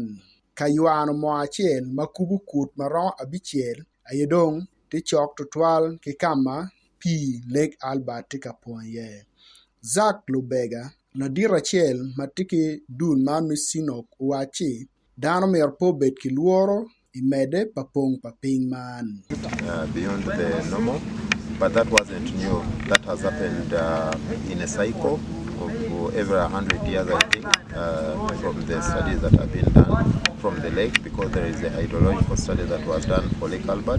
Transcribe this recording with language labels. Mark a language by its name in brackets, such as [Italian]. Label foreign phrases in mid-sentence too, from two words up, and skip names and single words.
[Acoli] Ka ywano mo acel ma kubo kut maromo 5 aye dong tye cok tutwal ki kama pii Lake Albert tye ka pong iye. Zack Lubega ladit acel ma tye ki dul man me Sinok waci dano myero po bed ki lworo i medde pa pong pa piny man. [English] Beyond the normal, but that wasn't new. That has happened in a cycle of every 100 years, I think, from the studies that have been done from the lake, because there is a hydrological study that was done for Lake Albert.